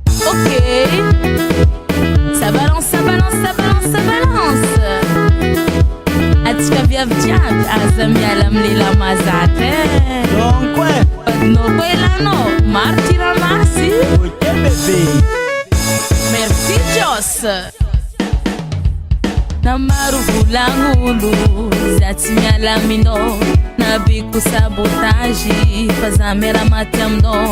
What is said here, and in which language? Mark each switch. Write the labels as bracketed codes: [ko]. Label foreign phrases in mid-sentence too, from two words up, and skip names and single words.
[fr] Ok. Ça balance, ça balance, ça balance, ça balance. [mg] Atika viavy jiaby aza miala amile lamazatra [fr] Donc ouais. [mg] Badinao koa elanao maro tiramasy. [fr] Ok bébé. Merci Jos. [mg] Na maro volagn'olo za tsy miala aminao, nabiko sabotage fa za miara maty aminao.